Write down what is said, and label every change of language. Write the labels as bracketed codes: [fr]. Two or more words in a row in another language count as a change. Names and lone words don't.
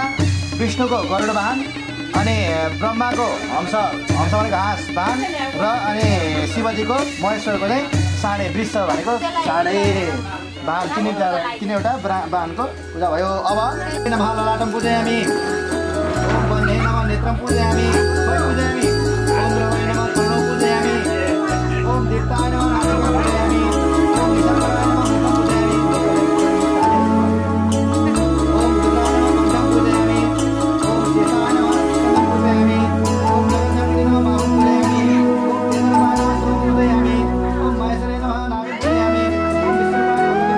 [ne] विष्णुको गरुड वाहन अनि ब्रह्माको हंस भनेको हाँस वाहन र अनि शिवजीको महेश्वरको चाहिँ साँडे वृष भनेको साँडे वाहन तिनवटा वाहनको पूजा भयो अब [sa] नमः ललाटं पूजयामि ओम वह्ने नमः नेत्रं पूजयामि पूजयामि ओम रवाय नमः कर्णं पूजयामि ओम दीप्ताय नमः नासिकां पूजयामि ओम निशाकाय नमः मुखं पूजयामि ओम दुर्गाय नमः कंठं पूजयामि ओम शेषाय नमः स्कन्दं पूजयामि ओम जगन्नाथाय नमः बाहुं पूजयामि ओम चन्द्रमाय नमः शिरं पूजयामि ओम महेश्वराय नमः नाभिं पूजयामि ओम विष्णुवाय नमः मुखं